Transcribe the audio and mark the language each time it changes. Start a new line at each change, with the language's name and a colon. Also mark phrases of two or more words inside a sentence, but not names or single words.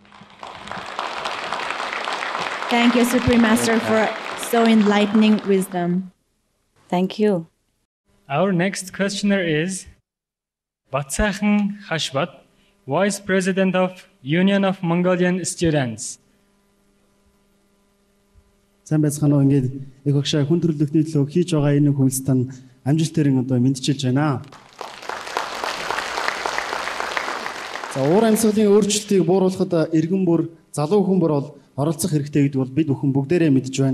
English: Thank you, Supreme Master, for so enlightening wisdom. Thank you. Our next questioner is Batsakhan Hashbat, Vice President of Union of Mongolian Students.
Mongolian: Сайн байцгаана уу. Ингээд их багшаа хүн төрөлхтний төлөө хийж байгаа энэ хөлстэн амжилтээр одоо мэдчилж байна. За уур амьсгалын өөрчлөлтийг бууруулахад иргэн бүр залуу хүн бүр бол оролцох хэрэгтэй гэдэг бол бид бүхэн бүгдээрээ мэдж байна.